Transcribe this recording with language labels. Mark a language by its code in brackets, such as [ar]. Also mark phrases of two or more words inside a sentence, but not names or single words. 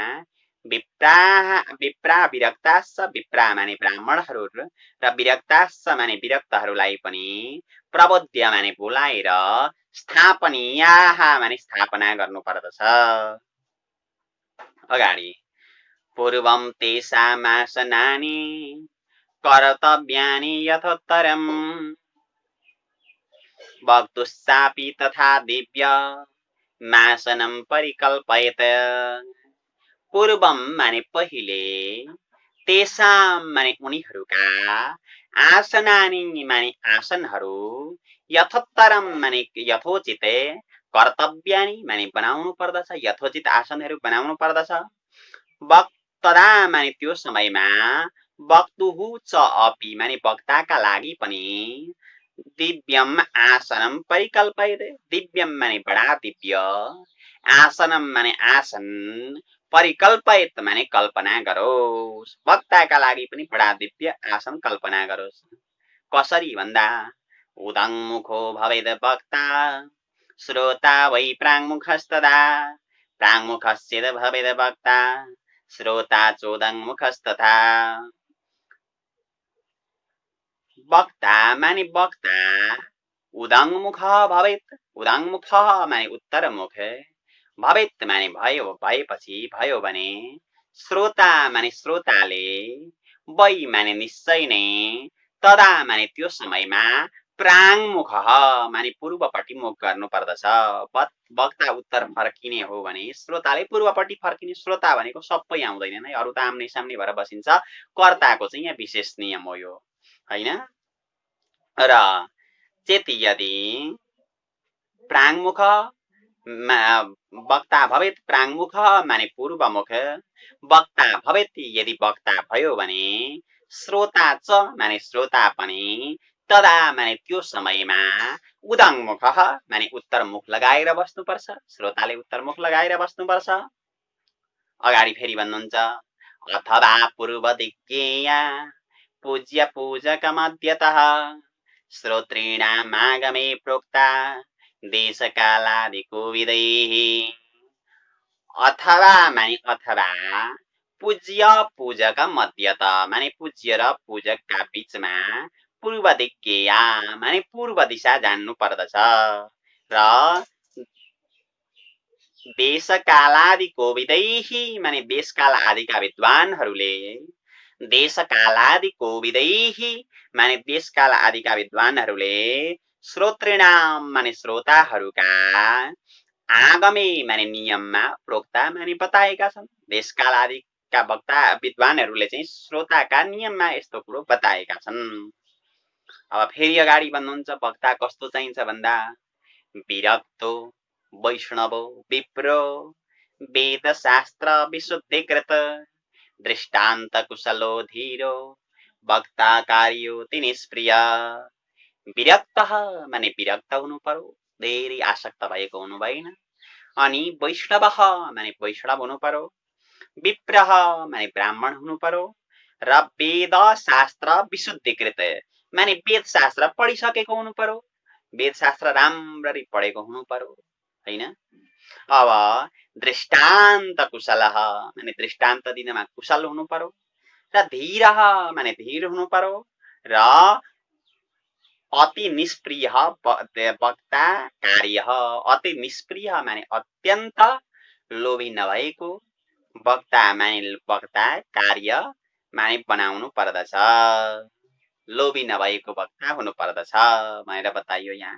[sa] विप्रा विरक्ताश्च विप्रा [ne] माने ब्राह्मणहरू र विरक्ताश्च माने विरक्तहरूलाई पनि प्रबोध्य माने बोलाएर स्थापनीयाः माने स्थापना गर्नु पर्दछ अगाडि [sa] पूर्वं तेषामासनानि कर्तव्यानि यथोत्तरम् वक्तुश्चापि तथा दिव्य मासनं परिकल्पयत पूर्वम [ne] माने पहिले तेषां माने उनीहरूका आसनानि माने आसनहरू यथोत्तरम माने यथोचित कर्तव्यानि माने बनाउनु पर्दछ यथोचित आसनहरू बनाउनु पर्दछ वक्तदा माने त्यो समयमा वक्तुहु [sa] च अपि [ne] माने वक्ताका लागि पनि [sa] दिव्यम आसनम परिकल्पयत दिव्यम [ne] माने बडा दिव्य आसनम माने आसन परिकल्पयत माने कल्पना गरोस् वक्ताका लागि पनि बडा दिव्य आसन कल्पना गरोस् कसरी भन्दा [sa] उदङ्मुखो भवेद वक्ता श्रोता वै प्राङ्मुखस्तदा प्राङ्मुखश्चेद भवेद वक्ता श्रोता चोदङ्मुखस्तथा [ne] वक्ता माने वक्ता [sa] उदङ्मुख भवेत् [ne] उदङ्मुख माने उत्तरमुख भवेत् माने भयो भएपछि भयो भने श्रोता माने श्रोताले वै माने निश्चय नै तदा माने त्यो समयमा प्राङ्मुख माने पूर्वपट्टि मुख गर्नु पर्दछ वक्ता उत्तर फर्किने हो भने श्रोताले पूर्वपट्टि फर्किने श्रोता भनेको सबै आउँदैन है अरु त आम्ने सामने भएर बसिन्छ कर्ताको चाहिँ यहाँ विशेष नियम हो यो हैन [sa] र चेति यदि प्राङ्मुख वक्ता भवेत् प्राङ्मुख माने पूर्वमुख वक्ता भवेत् [ne] यदि वक्ता भयो भने श्रोता च माने श्रोता पनि तदा माने त्यो समयमा उदङ्मुख माने उत्तरमुख लगाएर बस्नुपर्छ श्रोताले उत्तरमुख लगाएर बस्नुपर्छ अगाडि फेरि भन्नुहुन्छ अथवा [sa] पूर्वदिक्केया पूज्य पूजक मध्यतः श्रोतॄणामागमे प्रोक्ता देशकालादिको विदैः [ne] अथवा माने अथवा [sa] पूज्य पूजक मध्यत [ne] माने पूज्य र पूजकका बीचमा पूर्वदिक्केया माने पूर्व दिशा जान्नु पर्दछ र [sa] देशकालादिको विदैः [ne] माने देशकाल आदिका विद्वानहरूले [sa] देशकालादिको विदैः [ne] माने देशकाल आदिका विद्वानहरूले श्रोतृणाम माने श्रोताहरूका आगमे माने नियममा प्रोक्ता माने बताएका छन् देशकाल आदि का वक्ता विद्वानहरूले चाहिँ श्रोताका नियममा यस्तो कुरो बताएका छन्। अब फेरि अगाडि भन्नुहुन्छ वक्ता कस्तो चाहिन्छ भन्दा [sa] विरक्तो वैष्णवो विप्रो वेदशास्त्र विशुद्धिकृत दृष्टान्त कुशलो धीरो वक्ता कार्योति निष्प्रिय। [ne] विरक्त माने विरक्त हुनु पर्यो, धेरै आसक्त भएको हुनु भएन। अनि वैष्णव माने वैष्णव हुनु पर्यो, विप्रह माने ब्राह्मण हुनु पर्यो र वेद शास्त्र विशुद्धिकृत माने वेद शास्त्र पढिसकेको हुनु पर्यो, वेद शास्त्र राम्ररी पढेको हुनु पर्यो हैन। अब दृष्टान्त कुशल माने दृष्टान्त दिनमा कुशल हुनु पर्यो र धीर माने धीर हुनु पर्यो र अति निष्प्रिय वक्ता कार्य अति निष्प्रिय माने अत्यन्त लोभी नभएको, वक्ता माने वक्ता कार्य माने बनाउनु पर्दछ, लोभी नभएको वक्ता हुनु पर्दछ भनेर बताइयो यहाँ।